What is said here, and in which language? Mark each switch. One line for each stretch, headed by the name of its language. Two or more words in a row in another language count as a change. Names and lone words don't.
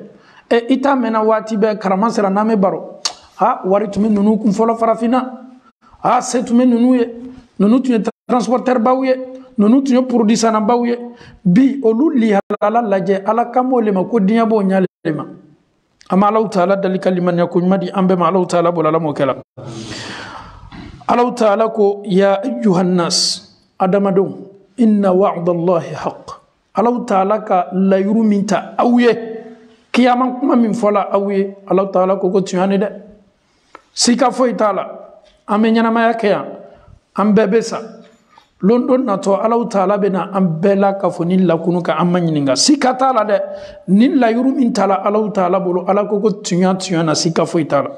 Bambara: I t'a mɛnna waati bɛɛ karama sera n'an bɛ baro, wari tun bɛ ninnu kun fɔlɔ farafinna, se tun bɛ ninnu ye, ninnu tun ye transporteur baw ye, ninnu tun ye produit sanna baw ye. Bi olu lihalala lajɛ, Ala kamo le ma ko diɲɛ b'o ɲalen ma. An bɛ Allahu Ta'ala dali ka limaniya ko ɲuman di an bɛɛ ma, Allahu Ta'ala bolo Ala m'o kɛ la. Allahu Ta'ala ko
Arabic: يا أيها الناس,
Bambara: adamadenw,
Arabic: إن وعد الله حق.
Bambara: Allahu Ta'ala ka layiru min ta aw ye, kiyama kuma min fɔla aw ye, Allahu Ta'ala ko tiɲɛ ni dɛ, sika foyi t'a la, an bɛ ɲɛnamaya kɛ yan, an bɛɛ bɛ sa, lon don natɔ Allahu Ta'ala bɛ na an bɛɛ la ka fɔ nin lakunu ka an ma ɲininka, sika t'a la dɛ, nin layiru min t'a la Allahu Ta'ala bolo, Ala ko tiɲɛ na, sika foyi t'a la.